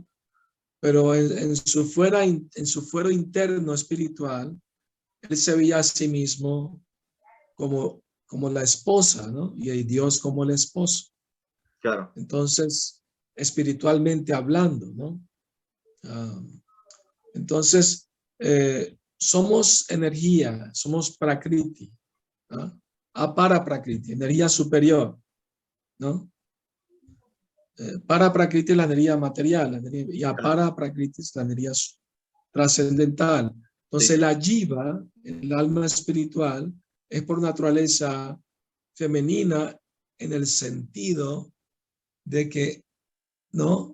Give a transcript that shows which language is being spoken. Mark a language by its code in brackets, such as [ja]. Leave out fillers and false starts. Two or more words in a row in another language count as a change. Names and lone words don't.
[es] Pero en su fuero interno espiritual, él se veía a sí mismo como la esposa, ¿no? Y a Dios como el esposo. Claro. Entonces, espiritualmente hablando, ¿no? Entonces, somos energía, somos prakriti, ¿no? [sa] अपरा प्रकृति, [es] energía superior, ¿no? [sa] परा प्रकृति [es] es la energía material, y [sa] अपरा प्रकृति [es] es la energía trascendental. Entonces, sí. la jiva, el alma espiritual, es por naturaleza femenina en el sentido de que, ¿no?